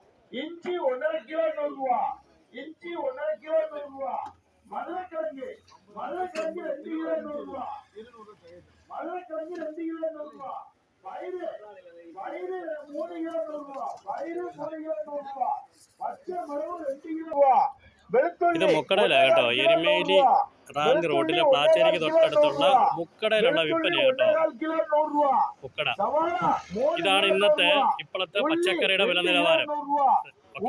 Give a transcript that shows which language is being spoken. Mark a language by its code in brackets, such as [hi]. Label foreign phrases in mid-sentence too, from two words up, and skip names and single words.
[ta] இஞ்சி 1,5 கிலோ 100 ரூபா. இஞ்சி 1,5 கிலோ 100 ரூபா. மதுரைக்கிழங்கு 2 கிலோ 100 ரூபா. மதுரைக்கிழங்கு 2 கிலோ 100 ரூபா. பயிறு 3 கிலோ 100 ரூபா. பயிறு 3 கிலோ 100 ரூபா. [ml] പച്ച മുളക് 2 കിലോ. ഇത് മുക്കടയില കേട്ടോ. എരുമേലി റാങ്ക് റോഡിലെ പ്ലാച്ചേരിക്ക് തൊട്ടടുത്തുള്ള മുക്കടയിലുള്ള വിൽപ്പന കേട്ടോ. മുക്കട. ഇതാണ് ഇന്നത്തെ ഇപ്പോഴത്തെ പച്ചക്കറിയുടെ വില നിലവാരം.